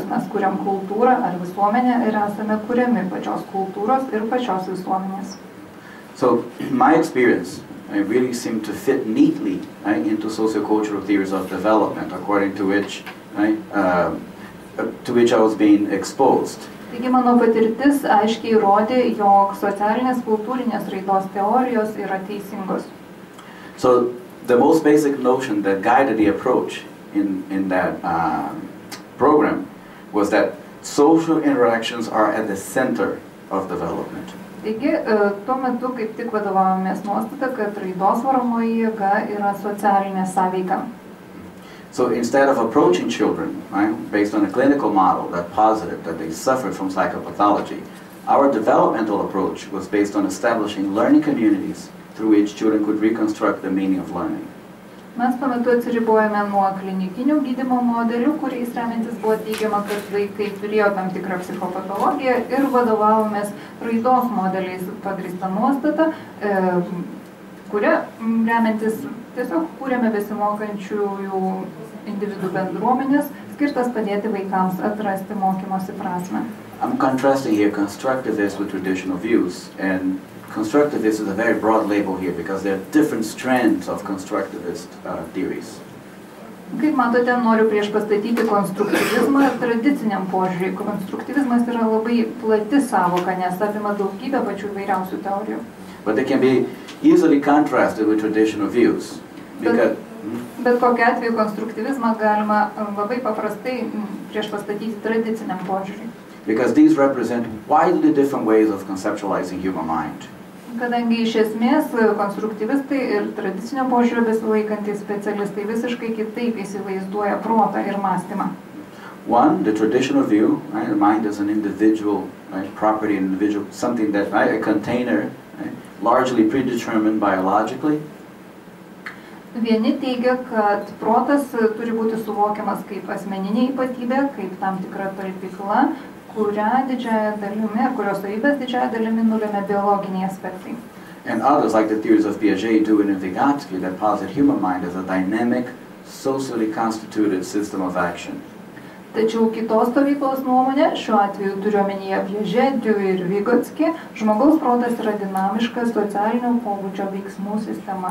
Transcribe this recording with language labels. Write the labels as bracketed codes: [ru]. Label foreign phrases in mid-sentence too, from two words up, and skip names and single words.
[lt] Mes kuriam kultūrą ar visuomenę ir esame kuriami pačios kultūros ir pačios visuomenės. [en] So my experience really seemed to fit neatly, right, into sociocultural theories of development, according to which, right, to which I was being exposed. [lt] Taigi mano patirtis aiškiai rodė, jog socialinės kultūrinės raidos teorijos yra teisingos. [en] So the most basic notion that guided the approach in that program was that social interactions are at the center of development. [lt] Taigi, tuo metu kaip tik vadovavomės nuostata, kad raidos varomoji jėga yra socialinė sąveika. [en] So instead of approaching children, right, based on a clinical model that posited that they suffered from psychopathology, our developmental approach was based on establishing learning communities through which children could reconstruct the meaning of learning. [lt] Mes tuo metu atsiribojame nuo klinikinių gydymo modelių, kuriais remiantis buvo teigiama, kad vaikai turėjo tam tikrą psichopatologiją ir vadovavomės raidos modeliais pagrįsta nuostata, kuria remiantis tiesiog kūrėme besimokančiųjų individų bendruomenės, skirtas padėti vaikams atrasti mokymosi prasmę. [en] I'm contrasting here constructivist with traditional views, and constructivist is a very broad label here because there are different strands of constructivist theories. [lt] Kaip matote, noriu prieš pastatyti konstruktyvizmą ir tradiciniam požiūriui. Konstruktyvizmas yra labai plati savoka, nes apima daugybę pačių įvairiausių teorijų. [en] But they can be easily contrasted with traditional views. [lt] Bet kokiu atveju konstruktyvizmą galima labai paprastai prieš pastatyti tradiciniam požiūriui. [en] Because these represent widely different ways of conceptualizing human mind. [lt] Kadangi iš esmės konstruktyvistai ir tradicinio požiūrio besilaikantys specialistai visiškai kitaip įsivaizduoja protą ir mąstymą. [en] One, the traditional view, right, the mind is an individual, right, property, individual, something that, right, a container, right, largely predetermined biologically. [lt] Vieni teigia, kad protas turi būti suvokiamas kaip asmeninė ypatybė, kaip tam tikra talpykla, kurios savybės didžiąja dalimi nulemia biologiniai aspektai. [en] And others, like the theories of Piaget, Dewey, and Vygotsky, that posit human mind as a dynamic, socially constituted system of action. [lt] Tačiau kitos stovyklos nuomonė, šiuo atveju turiu omenyje Piaget, Dewey ir Vygotsky, žmogaus protas yra dinamiška socialinio pobūdžio veiksmų sistema.